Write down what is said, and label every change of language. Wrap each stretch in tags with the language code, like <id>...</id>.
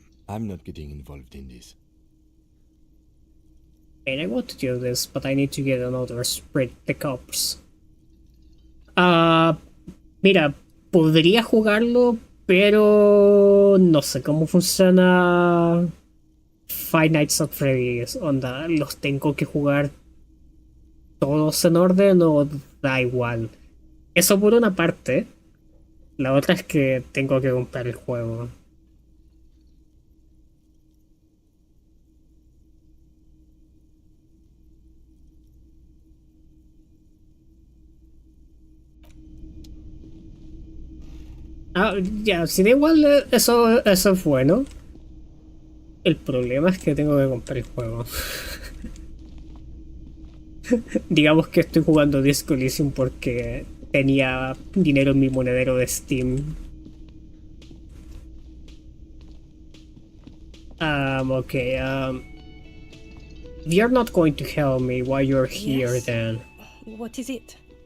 <en>I'm not getting involved in this. And I want to do this, but I need to get another spread the cops.</en> <es>Mira, podría jugarlo, pero no sé cómo funciona Five Nights at Freddy's. Onda, ¿los tengo que jugar todos en orden o da igual? Eso por una parte. La otra es que tengo que comprar el juego. Ya, si da igual, eso es bueno. El problema es que tengo que comprar el juego. Digamos que estoy jugando Disco Elysium porque tenía dinero en mi monedero de Steam.</es> <en>Okay, if you're not going to help me while you're here, Yes? then... What is it?</en>